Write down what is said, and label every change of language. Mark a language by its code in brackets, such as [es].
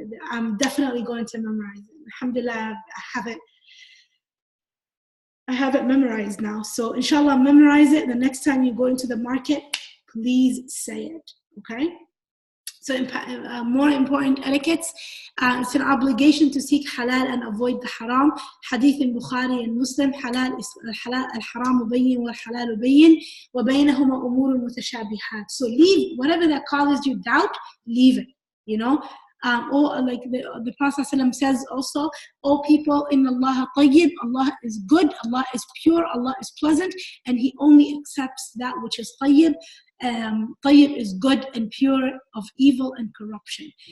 [en] I'm definitely going to memorize it. Alhamdulillah, I have it memorized now. So inshallah, memorize it. The next time you go into the market, please say it. Okay? So more important etiquettes, it's an obligation to seek halal and avoid the haram. Hadith in Bukhari and Muslim, [ar] الحرام بين والحلال بين وبينهما أمور متشابهات. [en] So leave whatever that causes you doubt, leave it, or like the Prophet ﷺ says also, O people, inna Allah tayyib, Allah is good, Allah is pure, Allah is pleasant, and he only accepts that which is tayyib. Tayyib is good and pure of evil and corruption.